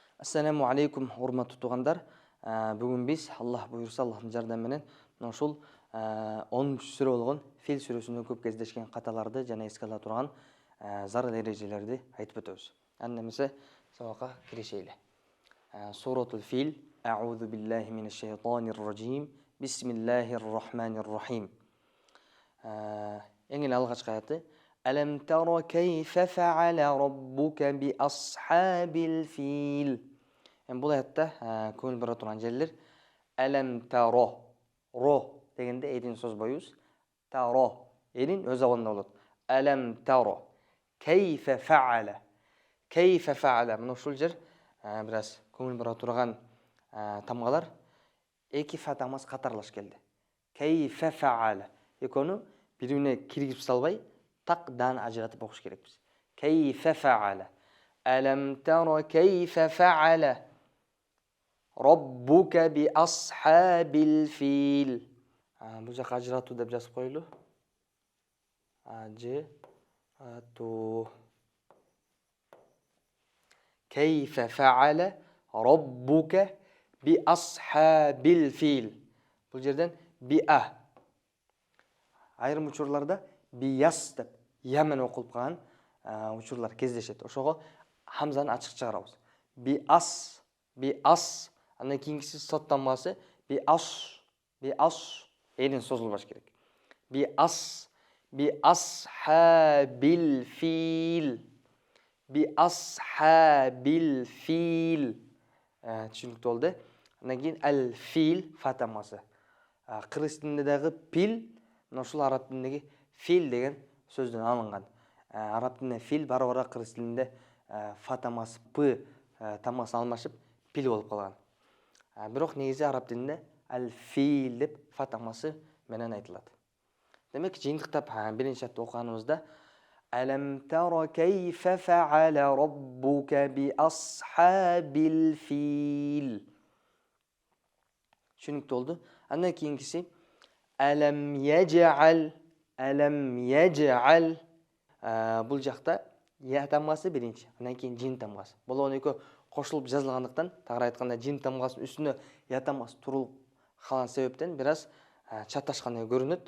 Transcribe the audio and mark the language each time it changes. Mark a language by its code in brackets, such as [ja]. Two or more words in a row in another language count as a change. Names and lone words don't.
[ar] السلام عليكم, [ky] урматтуу туугандар. Бүгүн биз Аллах буйрса, Аллахтын жардамы менен мына ушул 10-сүрө болгон Фил сүрөсүндө көп кездешкен каталарды жана эске ала турган зарыл эрежелерди айтып өтөбүз. Анда эмесе сабакка киришели. Суратул Фил. [ar] أعوذ بالله من الشيطان الرجيم. بسم الله الرحمن الرحيم. [ky] Эң эле алгачкы аяты [ar] ألم تر كيف فعل ربك بأصحاب الفيل. [ky] Бул аятта көңүл бура турган жерлер [ar] ألم تر. [ky] Ро дегенде элин созбойбуз. Таро элин өз абалында болот. [ar] ألم تر كيف فعل. كيف فعل. [ky] Мына ушул жер бир аз көңүл бура турган тамгалар эки фа тамгасы катарлаш келди. [ar] كيف فعل. [ky] Экөөнү бири-бирине киргизип салбай так дан ажыратып окуш керекпиз. [ar] كيف فعل. ألم تر كيف فعل ربك بأصحاب الفيل. [ky] Бул жака ажыратуу деп жазып коелу. Ажыратуу. [ar] كيف فعل ربك بأصحاب الفيل. [ky] Бул жерден биа. Айрым учурларда бияс деп я менен окулуп калган учурлар кездешет. Ошого хамзаны ачык чыгарабыз. [ar] بأص، بأص. [ky] Андан кийинкиси сот тамгасы биас, биас элин созулбаш керек. [ar] بأص، بأصحاب الفيل. بأصحاب الفيل. [ky] Түшүнүктүү болду. Андан кийин ал фил фа тамгасы. Кыргыз тилинде дагы пил, мына ушул араб тилиндеги фил деген сөздөн алынган. Араб тилинде фил бара-бара кыргыз тилинде фа тамгасы п тамгасы алмашып пил болуп калган. Бирок негизи араб тилинде ал-фил деп фа тамгасы менен айтылат. Демек жыйынтыктап биринчи атты окуганыбызда [ar] ألم تر كيف فعل ربك بأصحاب الفيل. [ky] Түшүнүктүү болду. Андан кийинкиси [ar] ألم يجعل، ألم يجعل. [ky] Бул жакта я тамгасы биринчи, андан кийин жин тамгасы. Болгон экөө кошулуп жазылгандыктан, тагыраак айтканда жин тамгасынын үстүнө я тамгасы турулуп калган себептен бир аз чаташкандай көрүнөт.